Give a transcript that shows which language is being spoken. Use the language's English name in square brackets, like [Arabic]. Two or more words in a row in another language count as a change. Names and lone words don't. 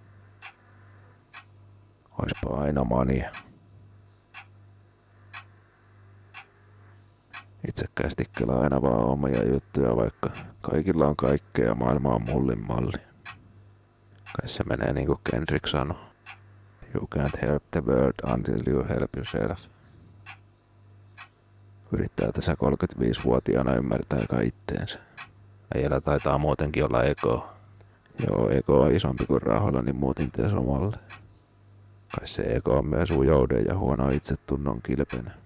[Finnish] Oispa aina mania. Itsekkäästi kelaa aina vaan omia juttuja, vaikka kaikilla on kaikkea ja maailma on mullin malli. Kai se menee niinku Kendrick sanoi. [English] You can't help the world until you help yourself. [Finnish] Yrittää tässä 35-vuotiaana ymmärtää kai itteensä. Äijällä taitaa muutenkin olla ego. Joo, ego on isompi kuin rahoilla, niin muutin tees omalle. Kai se ego on myös ujouden ja huono itsetunnon kilpenä.